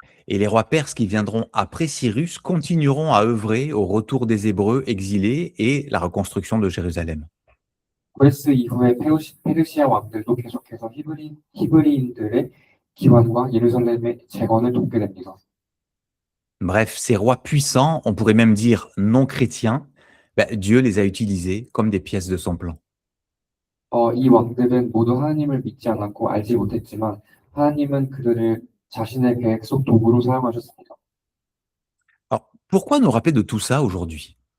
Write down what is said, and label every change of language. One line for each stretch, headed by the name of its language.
French: Et les rois perses qui viendront après Cyrus continueront à œuvrer au retour des Hébreux exilés et la reconstruction de Jérusalem.
Korean: 고레스 이후에 페르시아 왕들도 계속해서 히브리인들의 기환과 예루살렘의 재건을 돕게 됩니다.
French: Bref, ces rois puissants, on pourrait même dire non chrétiens, Dieu les a utilisés comme des pièces de son plan.
Korean: 이 왕들은 모두 하나님을 믿지 않았고 알지 못했지만 하나님은 그들을 자신의 계획 속 도구로 사용하셨습니다.
French: Alors, pourquoi nous rappeler de tout ça aujourd'hui?